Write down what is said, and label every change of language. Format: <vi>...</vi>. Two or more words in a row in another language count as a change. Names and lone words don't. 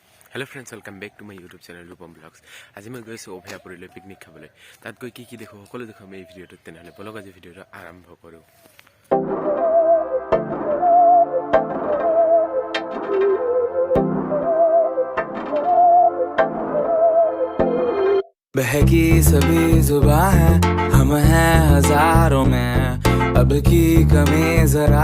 <en>Hello friends, welcome back to my YouTube channel Rupam vlogs.</en> <as>আজি মই গৈছো অভয়াপুৰীলৈ পিকনিক খাবলৈ। তাত গৈ কি দেখো সকলো দেখো আমি এই ভিডিওটো তেনেহলে বলক আজি ভিডিওটো আৰম্ভ কৰো।</as> <hi>बहकी सभी जुबां है हम हैं हजारों में अब की कमी जरा</hi>